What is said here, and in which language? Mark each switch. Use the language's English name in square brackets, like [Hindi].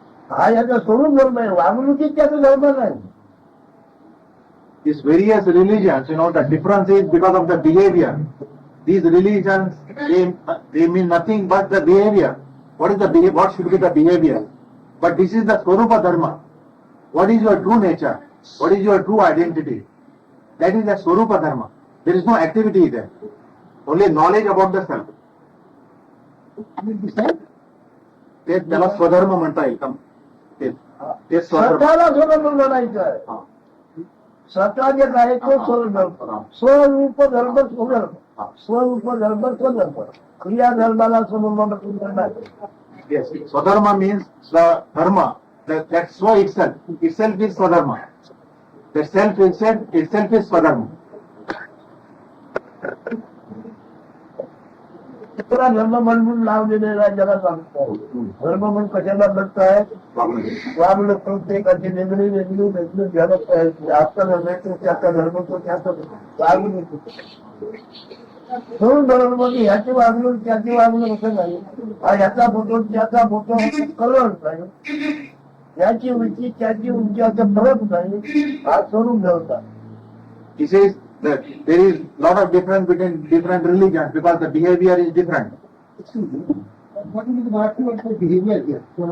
[Marathi] हा याचा स्वरूप धर्म आहे. वागणुकीत त्याचा धर्म नाही. [English] These various religions, the difference is because of the behavior. These religions, they mean nothing but the behavior. What is the behavior? What should be the behavior? But this is the Swarupa Dharma. What is your true nature? What is your true identity? That is the Swarupa Dharma. There is no activity there. Only knowledge about the self. [Marathi] ते त्याला स्वधर्म म्हणता येईल. ते स्वतःला स्वधर्म म्हणायचं आहे. स्वतः जे आहे तो स्वधर्म. स्वरूप धर्म स्वधर्म. स्वरूप धर्म स्वधर्म. क्रिया धर्माला स्वधर्म करणार. [English] Yes, Swadharma means the dharma, that Swa itself is Swadharma. The self itself is Swadharma. [Marathi] दुसरा धर्म म्हणून लावलेला जगात सांगतो. धर्म म्हणून कशाला बघताय वागणूक प्रत्येकाची वेगळी वेगळी वेगळी घ्यायला पाहिजे. आपला धर्म तो त्याचा धर्म तो त्याचा वागणूक. दोन धर्म मध्ये ह्याची वागणूक त्याची वागणूक असं नाही. ह्याचा फोटो त्याचा फोटो कलर नाही. याची उंची त्याची उंची असं फरक नाही. हा स्वरूप धरतात. [English] He says that there is lot of difference between different religions because the behavior is different. What is the behavior here?